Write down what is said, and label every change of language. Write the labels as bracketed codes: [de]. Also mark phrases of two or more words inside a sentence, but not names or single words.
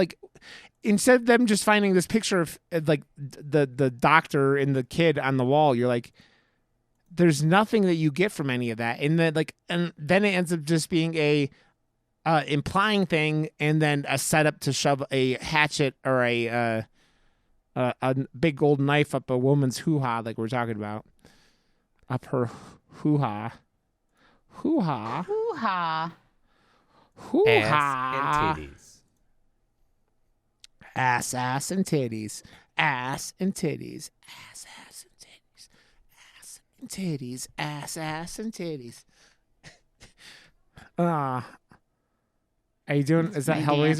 [en] Like, instead of them just finding this picture of like the doctor and the kid on the wall, you're like, there's nothing that you get from any of that. And then it ends up just being a implying thing, and then a setup to shove a hatchet or a big gold knife up a woman's hoo-ha, like we're talking about. Up her hoo-ha. Hoo-ha. Hoo-ha. Hoo-ha. Ass and titties. Ass and titties. Ass and titties. Ass and titties. Ass and titties. Are you doing? Is that Hellraiser?